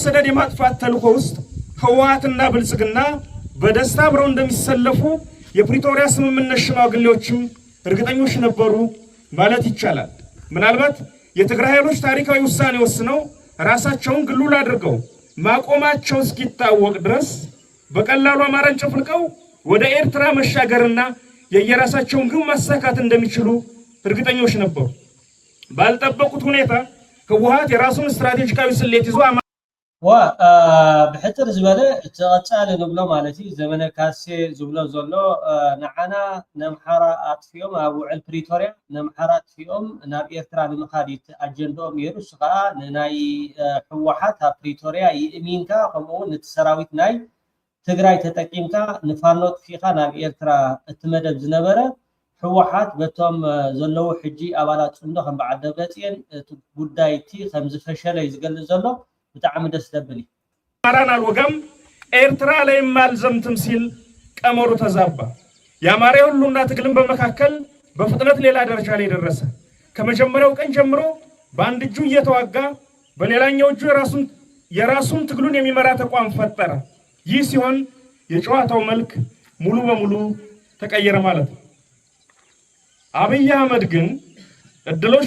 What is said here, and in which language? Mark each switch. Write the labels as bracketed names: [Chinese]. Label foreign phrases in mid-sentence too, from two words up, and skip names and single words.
[Amharic] ሰደድ የማጥፋት ተልዕኮ ውስጥ ህወሓትና ብልጽግና በደስታ አብረው እንደሚሰለፉ የፕሪቶሪያ ስምምነት ሽማግሌዎችም እርግጠኞች ነበሩ ማለት ይቻላል። ምናልባት የትግራይ ኃይሎች ታሪካዊ ውሳኔ ወስነው ራሳቸውን ግሉል አድርገው ማቆማቸው እስኪታወቅ ድረስ በቀላሉ አማራን ጨፍልቀው ወደ ኤርትራ መሻገርና የየራሳቸውን ግብ ማሳካት እንደሚችሉ እርግጠኞች ነበሩ። ባልጠበቁት ሁኔታ ህወሓት የራሱን ስትራቴጂካዊ ስሌት ይዞ [Tigrinya] ብሕፅር ዝበለ ተቐፃሊ ንብሎ ማለት እዩ ዘመነ ካሴ ዝብሎ ዘሎ ንዓና ነምሓራ ኣጥፊኦም ኣብ ውዕል ፕሪቶሪያ ነምሓራ ኣጥፊኦም ናብ ኤርትራ ንምኻድ ኣጀንድኦም ነይሩ እሱ ከዓ ንናይ ህወሓት ኣብ ፕሪቶሪያ ይእሚንካ ከምኡውን ነቲ ሰራዊት ናይ ትግራይ ተጠቂምካ ንፋኖ ጥፊኻ ናብ ኤርትራ እትመደብ ዝነበረ ህወሓት በቶም ዘለዉ ሕጂ ኣባላት ፅምዶ ከም በዓል ደብረፅዮን እቲ ጉዳይቲ ከም ዝፈሸለ እዩ ዝገልጽ ዘሎ ብጣዕሚ ደስ ደብል እዩ። [Amharic] አማራን አልወጋም ኤርትራ ላይም አልዘምትም ሲል ቀመሩ ተዛባ። የአማራ ሁሉና ትግልን በመካከል በፍጥነት ሌላ ደረጃ ላይ ደረሰ። ከመጀመሪያው ቀን ጀምሮ በአንድ እጁ እየተዋጋ በሌላኛው እጁ የራሱን ትግሉን የሚመራ ተቋም ፈጠረ። ይህ ሲሆን የጨዋታው መልክ ሙሉ በሙሉ ተቀየረ ማለት ነው። አብይ አህመድ ግን እድሎች